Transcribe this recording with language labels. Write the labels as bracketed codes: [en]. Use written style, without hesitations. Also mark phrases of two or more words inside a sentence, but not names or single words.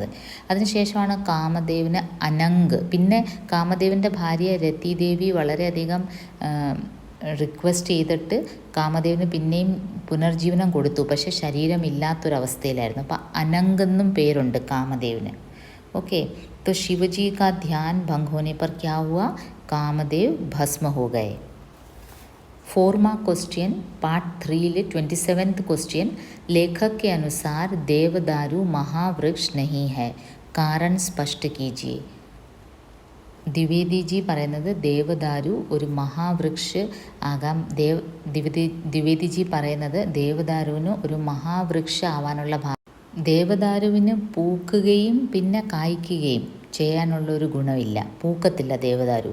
[ml] അതിനുശേഷമാണ് കാമദേവന് അനങ്ക്. പിന്നെ കാമദേവൻ്റെ ഭാര്യ രതിദേവി വളരെയധികം റിക്വസ്റ്റ് ചെയ്തിട്ട് കാമദേവന് പിന്നെയും പുനർജീവനം കൊടുത്തു. പക്ഷേ ശരീരമില്ലാത്തൊരവസ്ഥയിലായിരുന്നു. അപ്പോൾ അനങ്ക് എന്നും പേരുണ്ട് കാമദേവന്. ഓക്കെ. [hi] तो शिवजी का ध्यान भंग होने पर क्या हुआ? कामदेव भस्म हो गए. [en] 4 mark question part 3 27th question. [hi] लेखक के अनुसार देवदारू महावृक्ष नहीं है, कारण स्पष्ट कीजिए. [ml] ദ്വിവേദി ജി പറയുന്നത് ദേവദാരു ഒരു മഹാവൃക്ഷ് ആകാം. ദ്വിവേദി ജി പറയുന്നത് ദേവദാരുവിന് ഒരു മഹാവൃക്ഷ ആവാനുള്ള ദേവദാരുവിന് പൂക്കുകയും പിന്നെ കായ്ക്കുകയും ചെയ്യാനുള്ളൊരു ഗുണമില്ല, പൂക്കത്തില്ല ദേവദാരു.